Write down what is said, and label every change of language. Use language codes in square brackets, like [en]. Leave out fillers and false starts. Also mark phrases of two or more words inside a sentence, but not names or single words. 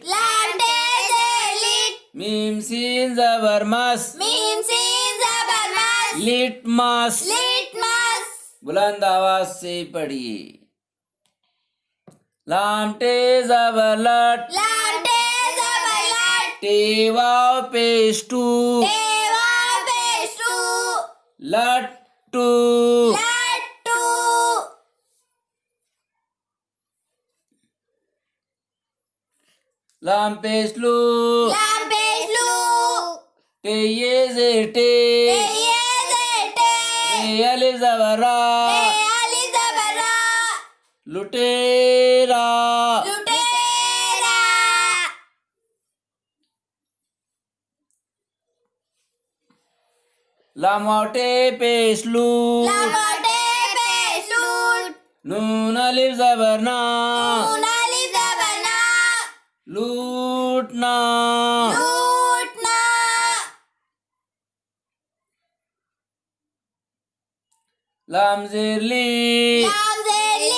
[hi] लामटे ज़ेर लिट, मीम सीन ज़बर मस, मीम सीन ज़बर मस, लिटमस। लिटमस। बुलंद आवाज से पढ़िए। लामटे ज़बर लट, लामटे ज़बर लट, टेवाव पेशटू, टेवा पेशटू, लट्टू। लट्टू। लाम पेशलू, लाम पेशलू, टे ज़ेर टे, ये ज़ेर टे, रे अलिफ ज़बर रा, रे अलिफ ज़बर रा, लुटेरा। लुटेरा। लामोटे पेशलू, लामोटे पेशलू, नून अलिफ ज़बर ना, नून अलिफ ज़बर ना, लूटना। लूटना। लाम ज़ेर ली, लाम ज़ेर ली,